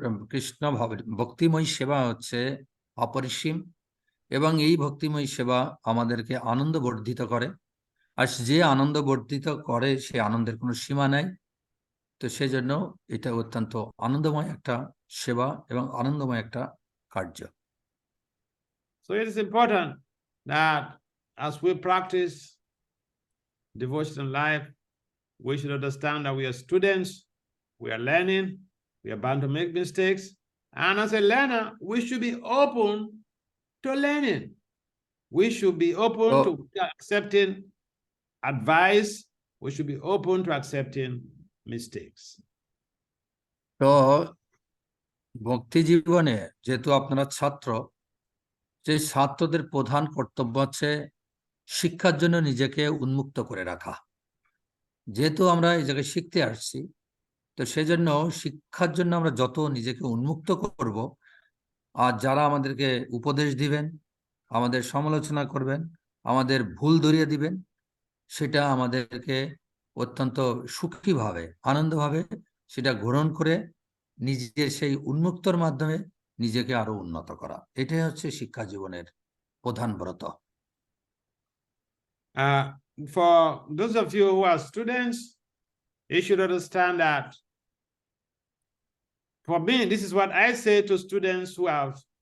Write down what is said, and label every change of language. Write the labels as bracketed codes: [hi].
[bn] কৃষ্ণ ভক্তিময়ী সেবা হচ্ছে অপরিসীম, এবং এই ভক্তিময়ী সেবা আমাদেরকে আনন্দ বর্ধিত করে। আর যে আনন্দ বর্ধিত করে সে আনন্দের কোনো সীমা নাই। তো সেজন্য এটা অত্যন্ত আনন্দময় একটা সেবা এবং আনন্দময় একটা কার্য। [en] So it is important that as we practice devotional life, we should understand that we are students, we are learning, we are bound to make mistakes, and as a learner, we should be open to learning. We should be open to accepting advice. We should be open to accepting mistakes. [bn] তো ভক্তি জীবনে যেহেতু আপনারা ছাত্র, যে ছাত্রদের প্রধান কর্তব্য হচ্ছে শিক্ষার জন্য নিজেকে উন্মুক্ত করে রাখা। যেহেতু আমরা এই জায়গায় শিখতে আসছি, তো সেজন্য শিক্ষার জন্য আমরা যত নিজেকে উন্মুক্ত করব, আর যারা আমাদেরকে উপদেশ দিবেন, আমাদের সমালোচনা করবেন, আমাদের ভুল ধরিয়ে দিবেন, সেটা আমাদেরকে অত্যন্ত সুখীভাবে আনন্দভাবে সেটা গ্রহণ করে নিজের সেই উন্মুক্তর মাধ্যমে নিজেকে আরো উন্নত করা, এটাই হচ্ছে শিক্ষা জীবনের প্রধান ব্রত। [en] For those of you who are students, you should understand that for me, this is what I say to students who have